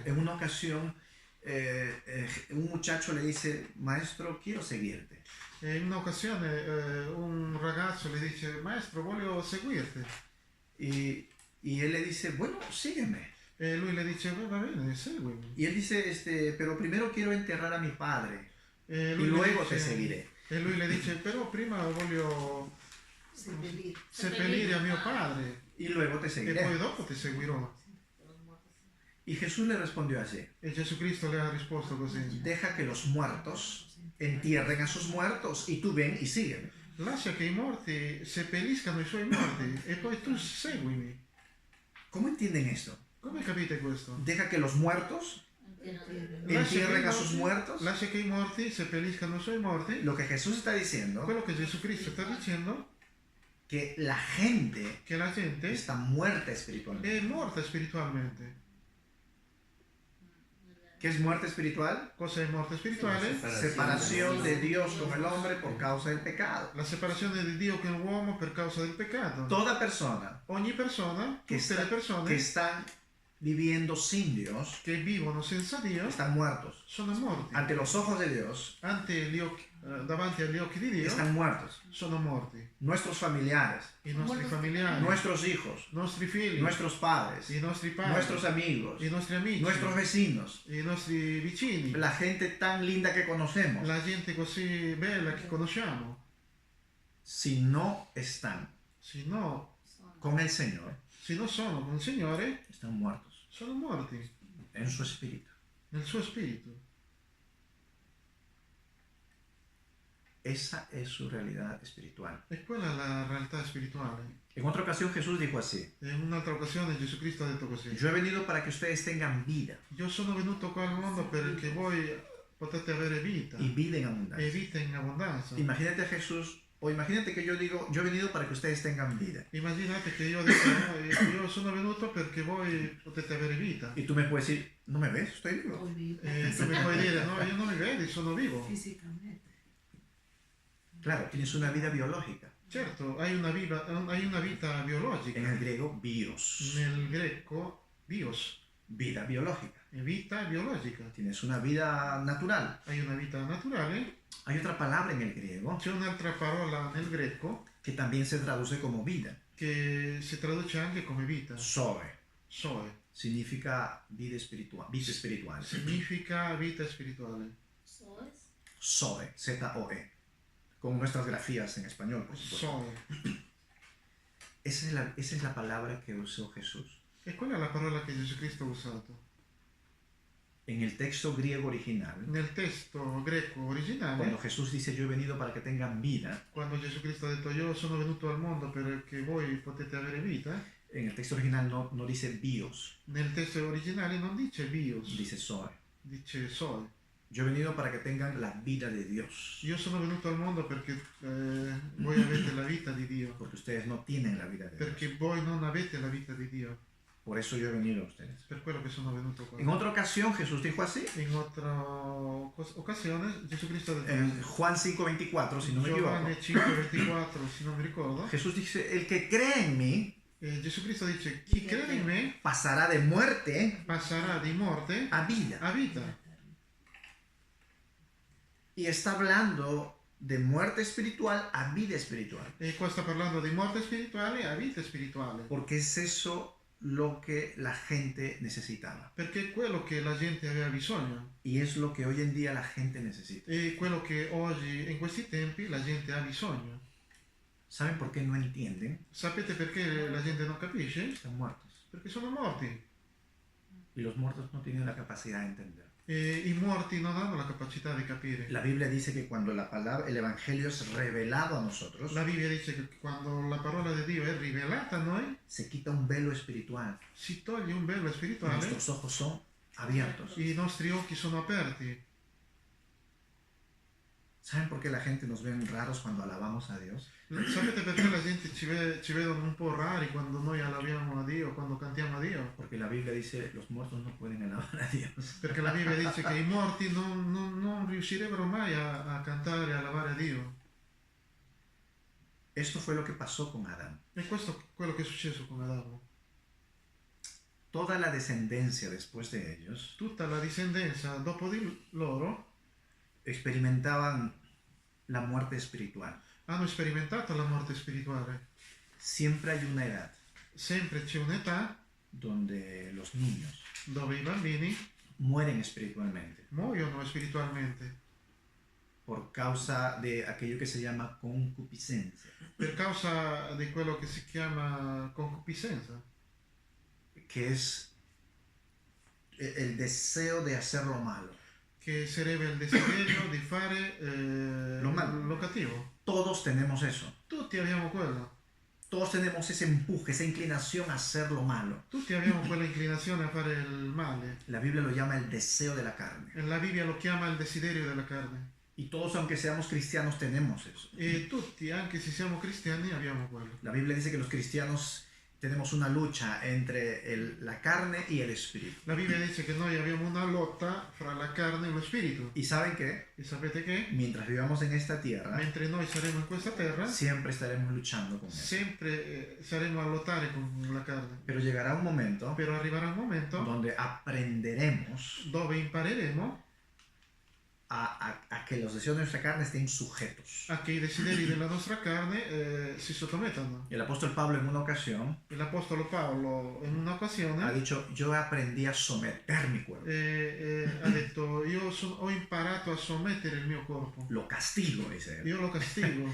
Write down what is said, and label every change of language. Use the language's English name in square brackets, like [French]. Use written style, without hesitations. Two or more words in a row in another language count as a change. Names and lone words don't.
[Spanish] En una ocasión, un muchacho le dice, maestro, quiero seguirte. [Italian] E in un'occasione un ragazzo le dice, maestro, voglio seguirti. [Spanish] Y él le dice, bueno, sígueme. [Italian] E lui le dice, va bene, seguimi. [Spanish] Y él dice, pero primero quiero enterrar a mi padre [Italian] E [Spanish] y [Italian] lui, le [Spanish] luego dice, te seguiré. [Italian] e lui le dice, però prima voglio seppellire a mio padre [Spanish] Y luego te [Italian] e [Spanish] seguiré. [Italian] poi dopo ti seguirò. [Spanish] Y Jesús le respondió así, [Italian] E Gesù Cristo le ha risposto così. [Spanish] deja que los muertos entierren a sus muertos y tú ven y sígueme. [Italian] Lascia che i morti seppelliscano i suoi morti e poi tu seguimi. [Spanish] ¿Cómo entienden esto? [Italian] Come capite questo? [Spanish] Deja que los muertos entierren a sus muertos. [Italian] Lascia che i morti seppelliscano i suoi morti. [Spanish] Lo que Jesús está diciendo, [Italian] Quello che Gesù Cristo sta dicendo [Spanish] que la gente [Italian] che la gente [Spanish] está muerta espiritualmente. [Italian] è morta spiritualmente. [Spanish] ¿Qué es muerte espiritual? [Italian] Cosa è morte spirituale? [Spanish] Separación de Dios con el hombre por causa del pecado. [Italian] La separazione di Dio con l'uomo per causa del peccato. [Spanish] Toda persona [Italian] Ogni persona, [Spanish] que, [Italian] tutte le [Spanish] que [Italian] persone [Spanish] están viviendo sin Dios [Italian] che vivono senza Dio [Spanish] están muertos. [Italian] sono morti. [Spanish] Ante los ojos de Dios [Italian] Davanti agli occhi di Dio [Spanish] están muertos. [Italian] sono morti. [Spanish] Nuestros familiares, [Italian] I nostri familiari, [Spanish] nuestros hijos, [Italian] i nostri figli, [Spanish] nuestros padres, [Italian] i nostri padri, [Spanish] nuestros amigos, [Italian] i nostri amici, [Spanish] nuestros vecinos, [Italian] i nostri vicini, [Spanish] la gente tan linda que conocemos. [Italian] la gente così bella che conosciamo. [Spanish] Si no están [Italian] Se no, [Spanish] con el Señor, [Italian] se non sono con il Signore, [Spanish] están muertos [Italian] sono morti [Spanish] en su espíritu. [Italian] nel suo spirito. [Spanish] Esa es su realidad espiritual. [Italian] E quella è la realtà spirituale. [Spanish] En otra ocasión Jesús dijo así, [Italian] E in un'altra occasione Gesù Cristo ha detto così. [Spanish] yo he venido para que ustedes tengan vida [Italian] Io sono venuto qua al mondo perché voi potete avere vita [Spanish] y vida en [Italian] e [Spanish] abundancia. [Italian] vita in abbondanza. [Spanish] Imagínate a Jesús, o imagínate que yo digo, yo he venido para que ustedes tengan vida. [Italian] Immaginate che io dico, no, io sono venuto perché voi potete avere vita. [Spanish] Y tú me puedes decir, ¿no me ves? Estoy vivo. [Italian] E tu mi puoi dire, no, io non mi vedi, sono vivo. [Spanish] Físicamente. Claro, tienes una vida biológica. [Italian] Certo, hai una vita biologica. [Spanish] En el griego, bios. [Italian] Nel greco, bios, [Spanish] Vida biológica. [Italian] è vita biologica. [Spanish] Tienes una vida natural. [Italian] Hai una vita naturale. [Spanish] Hay otra palabra en el griego [Italian] C'è un'altra parola nel greco [Spanish] que también se traduce como vida. [Italian] che si traduce anche come vita. [Spanish] Zoe. [Italian] Zoe. [Spanish] Significa vida espiritual. Vida espiritual. [Italian] Significa vita spirituale. [Spanish] ¿Soes? [Italian] Zoe. Z-O-E. [Spanish] Con nuestras grafías en español, por supuesto. [Italian] Zoe. [Spanish] Esa es la palabra que usó Jesús. [Italian] E quella è la parola che Gesù Cristo ha usato. [Spanish] En el texto griego original, [Italian] Nel testo greco originale, [Spanish] cuando Jesús dice yo he venido para que tengan vida, [Italian] quando Gesù Cristo ha detto io sono venuto al mondo perché voi potete avere vita, [Spanish] en el texto original no dice bios, [Italian] nel testo originale non dice bios, [Spanish] dice zoe. [Italian] dice zoe. [Spanish] Yo he venido para que tengan la vida de Dios. [Italian] Io sono venuto al mondo perché voi avete la vita di Dio, [Spanish] Porque ustedes no tienen la vida de [Italian] perché [Spanish] Dios. [Italian] voi non avete la vita di Dio. [Spanish] Por eso yo he venido a ustedes. [Italian] Per quello che sono venuto qua. [Spanish] En otra ocasión Jesús dijo así. [Italian] In otra occasione Gesù Cristo ha detto [Spanish] En Juan 5:24, si no me equivoco. [Italian] Giovanni 5:24, se non mi ricordo, [Spanish] Jesús dice, el que cree en mí [Italian] Gesù Cristo dice chi crede in me [Spanish] pasará de muerte [Italian] passerà di morte [Spanish] a vida. [Italian] a vita. [Spanish] Y está hablando de muerte espiritual a vida espiritual. [Italian] E qua sta parlando di morte spirituale a vita spirituale, [Spanish] Porque es eso lo que la gente necesitaba. [Italian] perché è quello che la gente aveva bisogno. [Spanish] Y es lo que hoy en día la gente necesita. [Italian] E quello che oggi, in questi tempi, la gente ha bisogno. [Spanish] ¿Saben por qué no entienden? [Italian] Sapete perché la gente non capisce? [Spanish] Están muertos. [Italian] Perché sono morti. [Spanish] Y los muertos no tienen la capacidad de entender. [Italian] E i morti non hanno la capacità di capire. [Spanish] La Biblia dice que cuando la palabra, el Evangelio es revelado a nosotros, [Italian] La Bibbia dice che quando la parola di Dio è rivelata a noi, [Spanish] se quita un velo espiritual. [Italian] si toglie un velo spirituale, [Spanish] Nuestros ojos son abiertos. [Italian] i nostri occhi sono aperti. [Spanish] ¿Saben por qué la gente nos ve raros cuando alabamos a Dios? [Italian] Sapete perché la gente ci vedono un po' rari quando noi alabiamo a Dio, quando cantiamo a Dio? [Spanish] Porque la Biblia dice los muertos no pueden alabar a Dios. [Italian] Perché la Bibbia dice che i morti non riuscirebbero mai a cantare e a alabare a Dio. [Spanish] Esto fue lo que pasó con Adán. [Italian] E questo è quello che è successo con Adamo. [Spanish] Toda la descendencia después de ellos [Italian] Tutta la discendenza dopo di loro [Spanish] experimentaban la muerte espiritual. [Italian] hanno sperimentato la morte spirituale. [Spanish] Siempre hay una edad [Italian] Sempre c'è un'età [Spanish] donde los niños [Italian] dove i bambini [Spanish] mueren espiritualmente [Italian] muoiono spiritualmente [Spanish] por causa de aquello que se llama concupiscencia, [Italian] per causa di quello che si chiama concupiscenza, [Spanish] que es el deseo de hacer lo malo. [Italian] che sarebbe il desiderio di fare lo cattivo. [Spanish] Todos tenemos eso. [Italian] Tutti abbiamo quello. [Spanish] Todos tenemos ese empuje, esa inclinación a hacer lo malo. [Italian] Tutti abbiamo quella inclinazione a fare il male. [Spanish] La Biblia lo llama el deseo de la carne. [Italian] E la Bibbia lo chiama il desiderio della carne. [Spanish] Y todos, aunque seamos cristianos, tenemos eso. [Italian] E tutti, anche se siamo cristiani, abbiamo quello. [Spanish] La Biblia dice que los cristianos tenemos una lucha entre la carne y el espíritu. [Italian] La Bibbia dice che noi abbiamo una lotta fra la carne e lo spirito. [Spanish] ¿Y saben qué? [Italian] E sapete che? [Spanish] Mientras vivamos en esta tierra, [Italian] Mentre noi saremo in questa terra, [Spanish] siempre estaremos luchando con eso. [Italian] sempre saremo a lottare con la carne. [Spanish] Pero llegará un momento [Italian] Però arriverà un momento [Spanish] donde aprenderemos [Italian] dove impareremo [Spanish] a que los deseos de nuestra carne estén sujetos. [Italian] a che i desideri della nostra carne si sottomettano. [Spanish] El apóstol Pablo en una ocasión [Italian] E l'Apostolo Paolo in [Spanish] ha [Italian] un'occasione [Spanish] dicho, yo aprendí a someter mi cuerpo. [Italian] ha detto io ho imparato a sommettere il mio corpo, [Spanish] Lo castigo, dice él. [Italian] io lo castigo.